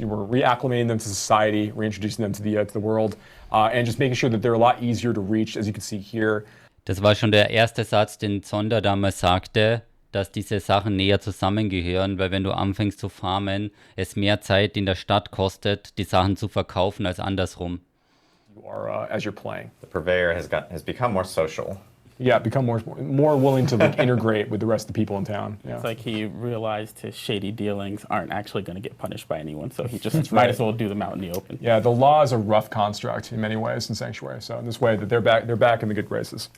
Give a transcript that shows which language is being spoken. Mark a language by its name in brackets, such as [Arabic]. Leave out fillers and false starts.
[English] We're reacclimating them to society, reintroducing them to the world, and just making sure that they're a lot easier to reach, as you can see here. [German] Das war schon der erste Satz, den Zonder damals sagte, dass diese Sachen näher zusammengehören, weil wenn du anfängst zu farmen, es mehr Zeit in der Stadt kostet, die Sachen zu verkaufen, als andersrum. [English] You are as you're playing. The purveyor has become more social. Yeah, become more willing to integrate with the rest of the people in town. Yeah. It's like he realized his shady dealings aren't actually going to get punished by anyone, so he just might as well do them out in the open. Yeah, the law is a rough construct in many ways in Sanctuary. So in this way, that they're back in the good graces.